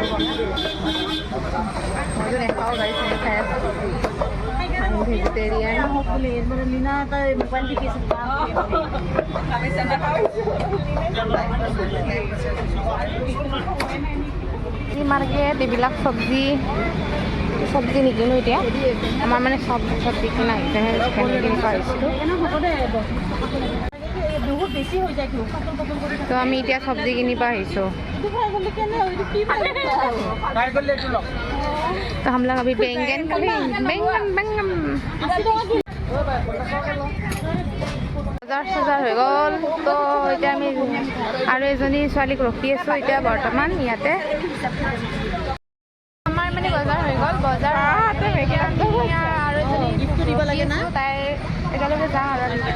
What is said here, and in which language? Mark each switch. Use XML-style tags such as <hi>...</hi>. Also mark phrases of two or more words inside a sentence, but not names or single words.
<as>हूँ मार्केट এইবিলাক চব্জি নিকিনো এতিয়া আমাৰ মানে চব্জি কিনা আহিছেহে কিনি পাৰিছিলোঁ তো আমি এতিয়া চব্জি কিনিব আহিছোঁ</as> <hi>तो हम लोग अभी बैंगन</hi> <as>বজাৰ হৈ গ'ল তো এতিয়া আমি আৰু এজনী ছোৱালীক ৰখি আছোঁ এতিয়া বৰ্তমান ইয়াতে আমাৰ মানে বজাৰ হৈ গ'ল বজাৰ আৰু এজনী গিফ্ট দিব লাগে না তাই একেলগে যাওঁ আৰু</as>